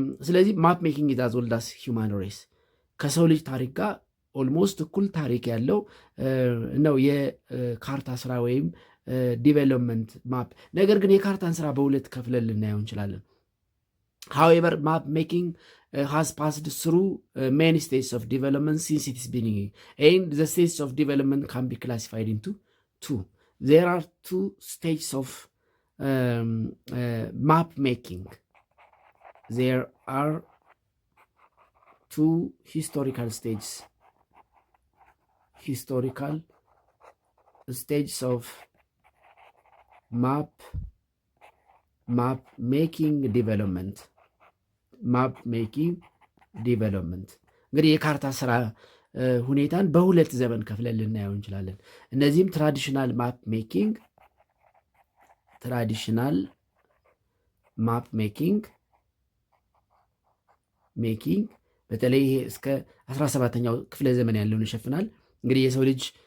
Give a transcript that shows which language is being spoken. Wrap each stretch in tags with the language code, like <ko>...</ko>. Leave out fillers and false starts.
<en>ስለዚህ ማፕ ሜኪንግ ኢዝ አዝ ኦልድ አዝ ሂውማን ሬስ</en> <am>ከሰው ልጅ ታሪክ ጋር ኦልሞስት እኩል ታሪክ ያለው ነው የካርታ ስራ ወይም ዲቨሎፕመንት ማፕ። ነገር ግን የካርታን ስራ በሁለት ከፍለን ልናየው እንችላለን።</am> <en>however map making has passed through many stages of development since its beginning, and the stages of development can be classified into two. There are two stages of map making. There are two historical stages of map making development.</en> <am>እንግዲህ የካርታ ስራ ሁኔታን በሁለት ዘመን ከፍለን ልናየው እንችላለን። እነዚህም ትራዲሽናል ማፕ ሜኪንግ በተለይ ይሄ እስከ 17ኛው ክፍለ ዘመን ያለውን ይሸፍናል። እንግዲህ የሰው ልጅ</am>